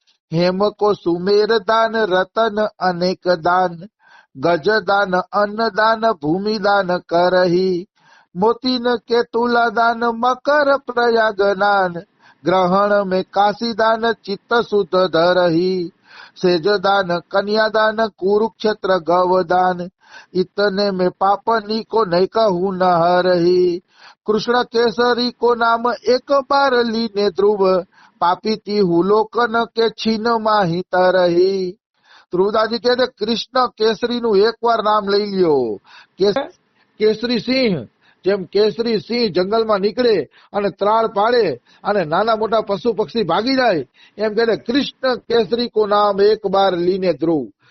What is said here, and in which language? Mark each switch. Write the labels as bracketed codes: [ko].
[bra] હેમ કો સુમેર દાન રતન અનેક દાન, ગજ દાન અન્ન દાન ભૂમિ દાન કરહી. મોતી ન કેતુલા દાન મકર પ્રયાગ નાન, ગ્રહણ મેં કાશી દાન ચિત્ત શુદ્ધ ધરહી. સેજ દાન કન્યા દાન કુરુક્ષેત્ર ગવદાન, इतने में पापनी को नहीं कहूं न हरही. कृष्ण केसरी को नाम एक बार लीने ध्रुव, पापी तीहू लोकन के छीन माही तरही. [gu] ધ્રુવદાસજી કહે છે કૃષ્ણ કેસરી નું એક વાર નામ લઈ લ્યો. કેસરી સિંહ, જેમ કેસરી સિંહ જંગલમાં નીકળે અને ત્રાળ પાડે અને નાના મોટા પશુ પક્ષી ભાગી જાય, એમ કહે [bra] કૃષ્ણ કેસરી કો નામ એક બાર લીને ધ્રુવ.